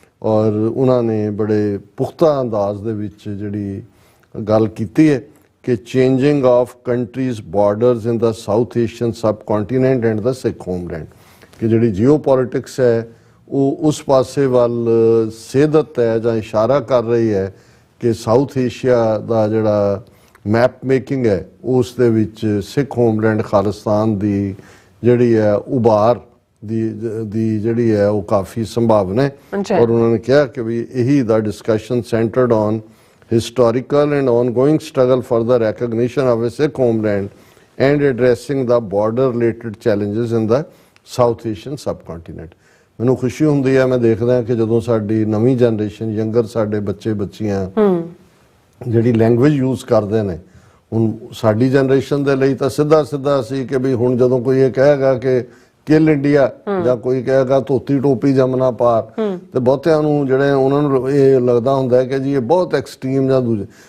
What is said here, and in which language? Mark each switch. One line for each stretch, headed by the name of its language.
Punjabi: ਔਰ ਉਹਨਾਂ ਨੇ ਬੜੇ ਪੁਖਤਾ ਅੰਦਾਜ਼ ਦੇ ਵਿੱਚ ਜਿਹੜੀ ਗੱਲ ਕੀਤੀ ਹੈ ਕਿ
English: changing of countries borders in the South Asian subcontinent and the Sikh homeland,
Punjabi: ਕਿ ਜਿਹੜੀ ਜੀਓ ਪੋਲਿਟਿਕਸ ਹੈ ਉਹ ਉਸ ਪਾਸੇ ਵੱਲ ਸੇਧਤ ਹੈ ਜਾਂ ਇਸ਼ਾਰਾ ਕਰ ਰਹੀ ਹੈ ਕਿ ਸਾਊਥ ਏਸ਼ੀਆ ਦਾ ਜਿਹੜਾ ਮੈਪ ਮੇਕਿੰਗ ਹੈ ਉਸ ਦੇ ਵਿੱਚ ਸਿੱਖ ਹੋਮਲੈਂਡ ਖਾਲਿਸਤਾਨ ਦੀ ਜਿਹੜੀ ਹੈ ਉਭਾਰ ਦੀ ਜਿਹੜੀ ਹੈ ਉਹ ਕਾਫੀ ਸੰਭਾਵਨਾ ਹੈ। ਔਰ ਉਹਨਾਂ ਨੇ ਕਿਹਾ ਕਿ ਵੀ ਇਹੀ
English: ਦਾ discussion centred on historical and ongoing struggle for the recognition of a Sikh homeland and addressing the border related challenges in the South Asian subcontinent।
Punjabi: ਮੈਨੂੰ ਖੁਸ਼ੀ ਹੁੰਦੀ ਹੈ, ਮੈਂ ਦੇਖਦਾ ਕਿ ਜਦੋਂ ਸਾਡੀ ਨਵੀਂ ਜਨਰੇਸ਼ਨ ਯੰਗਰ ਸਾਡੇ ਬੱਚੇ ਬੱਚੀਆਂ ਜਿਹੜੀ ਲੈਂਗੁਏਜ ਯੂਜ਼ ਕਰਦੇ ਨੇ, ਹੁਣ ਸਾਡੀ ਜਨਰੇਸ਼ਨ ਦੇ ਲਈ ਤਾਂ ਸਿੱਧਾ ਸੀ ਕਿ ਵੀ ਹੁਣ ਜਦੋਂ ਕੋਈ ਇਹ ਕਹੇਗਾ ਕਿ ਕਿਲ ਇੰਡੀਆ ਜਾਂ ਕੋਈ ਕਹੇਗਾ ਧੋਤੀ ਟੋਪੀ ਜਮਨਾ ਪਾਰ, ਤੇ ਬਹੁਤਿਆਂ ਨੂੰ ਜਿਹੜੇ ਉਹਨਾਂ ਨੂੰ ਇਹ ਲੱਗਦਾ ਹੁੰਦਾ ਹੈ ਕਿ ਜੀ ਇਹ ਬਹੁਤ ਐਕਸਟ੍ਰੀਮ ਜਾਂ ਦੂਜੇ।